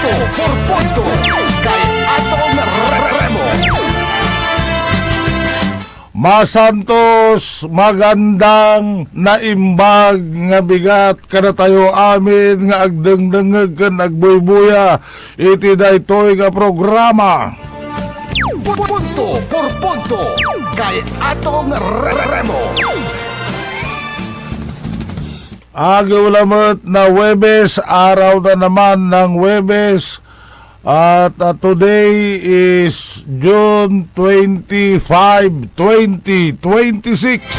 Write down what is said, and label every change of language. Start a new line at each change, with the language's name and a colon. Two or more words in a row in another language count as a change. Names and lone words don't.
Filipino: por punto kay Atong Remo.
Iloko: Masantos, magandang naimbag nga bigat kada tayo amin nga agdengdengeg ken agbuybuya iti daytoy nga programa.
Filipino: Punto por punto kay Atong Remo. Agaw lamot na Webes, araw na naman ng Webes.
English: At today is June 25, 2026.